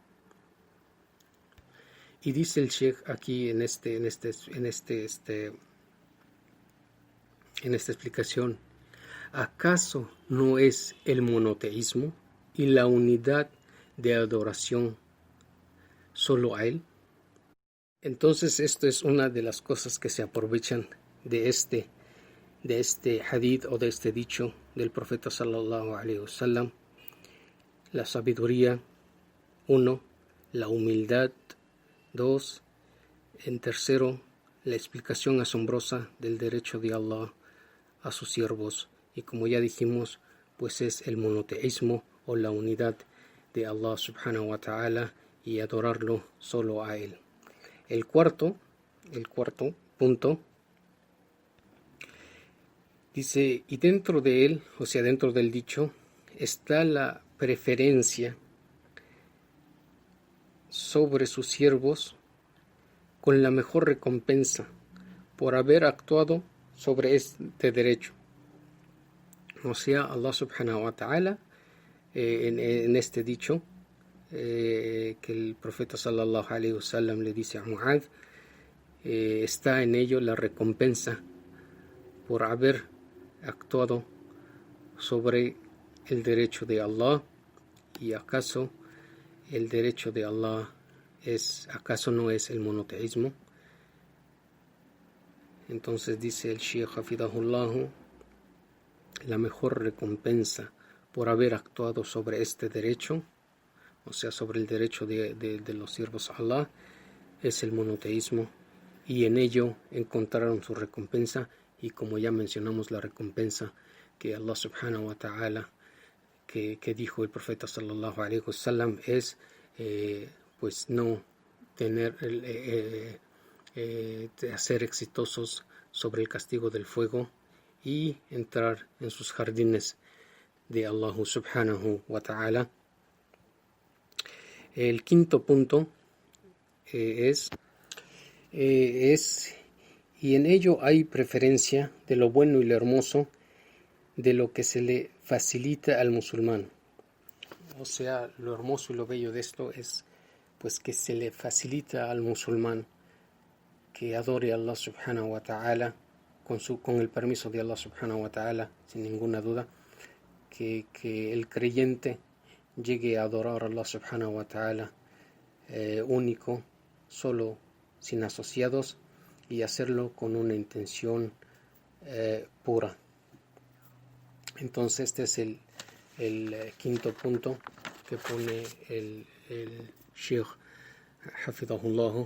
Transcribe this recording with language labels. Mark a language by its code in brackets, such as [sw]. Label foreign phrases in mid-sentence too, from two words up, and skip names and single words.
[es] Y dice el Sheikh aquí en esta explicación, ¿acaso no es el monoteísmo y la unidad de adoración solo a él? Entonces esto es una de las cosas que se aprovechan de este hadith o de este dicho del profeta [ar] صلى الله عليه وسلم. [es] La sabiduría, 1, la humildad, 2, en tercero, la explicación asombrosa del derecho de Allah a sus siervos, y como ya dijimos, pues es el monoteísmo o la unidad de [ar] الله سبحانه وتعالى [es] y adorarlo solo a él. El cuarto punto dice, y dentro de él, o sea, dentro del dicho, está la preferencia sobre sus siervos con la mejor recompensa por haber actuado sobre este derecho. O sea, [ar] الله سبحانه وتعالى [es] en este dicho que el profeta [ar] صلى الله عليه وسلم [es] le dice a Mu'adh, está en ello la recompensa por haber actuado sobre el derecho de Allah. ¿Y acaso el derecho de Allah no es el monoteísmo? Entonces dice el [ar] شيخ حفظه الله, [es] la mejor recompensa por haber actuado sobre este derecho, o sea, sobre el derecho de los siervos a Allah, es el monoteísmo, y en ello encontraron su recompensa. Y como ya mencionamos, la recompensa que [ar] الله سبحانه وتعالى, [es] que dijo el profeta [ar] صلى الله عليه وسلم, [es] es pues no tener ser exitosos sobre el castigo del fuego y entrar en sus jardines de [ar] الله سبحانه وتعالى. [es] El quinto punto es y en ello hay preferencia de lo bueno y lo hermoso, de lo que se le facilita al musulmán. O sea, lo hermoso y lo bello de esto es pues que se le facilita al musulmán que adore a [ar] الله سبحانه وتعالى [es] con el permiso de [ar] الله سبحانه وتعالى, [es] sin ninguna duda, que el creyente llegue a adorar a [ar] الله سبحانه وتعالى [es] único, solo, sin asociados, y hacerlo con una intención pura. Entonces este es el quinto punto que pone el [ar] شيخ حفظه الله.